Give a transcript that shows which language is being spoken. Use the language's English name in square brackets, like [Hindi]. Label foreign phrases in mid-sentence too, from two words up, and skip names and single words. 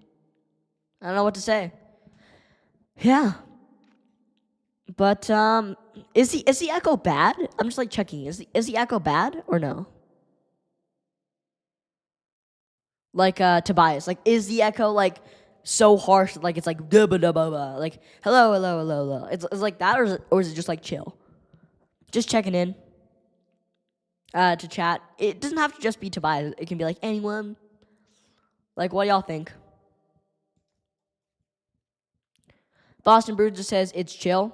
[English] I don't know what to say. Yeah. But is the echo bad? I'm just checking. Is the echo bad or no? Tobias, is the echo so harsh it's duh ba da ba ba, hello. It's like that, or is it just chill? Just checking in to chat. It doesn't have to just be Tobias. It can be anyone. What do y'all think? Boston Bruins just says it's chill.